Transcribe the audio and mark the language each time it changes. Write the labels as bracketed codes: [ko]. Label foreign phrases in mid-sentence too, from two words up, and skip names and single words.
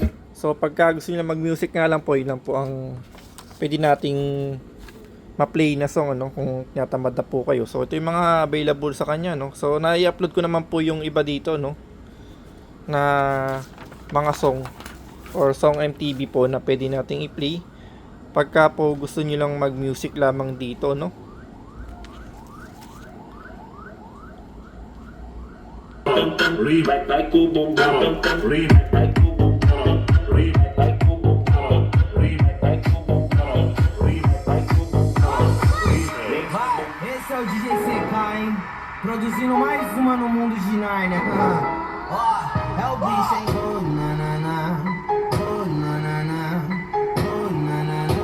[tl] So, pagka gusto niyo mag-music nga lang po, yun lang po ang pwede nating ma-play na song, ano, kung tinatamad na po kayo. So, ito yung mga available sa kanya, no. So, na-i-upload ko naman po yung iba dito, no, na mga [en] song or song MTV [tl] po na pwede nating i-play pagka po gusto niyo lang mag-music lamang dito, no. [pt] Esse é o DJ CK, hein? Produzindo mais uma no mundo de Narnia. Ó, é o bicho, hein? Oh, na, na, na. Oh, na, na, na. Oh, na, na, na.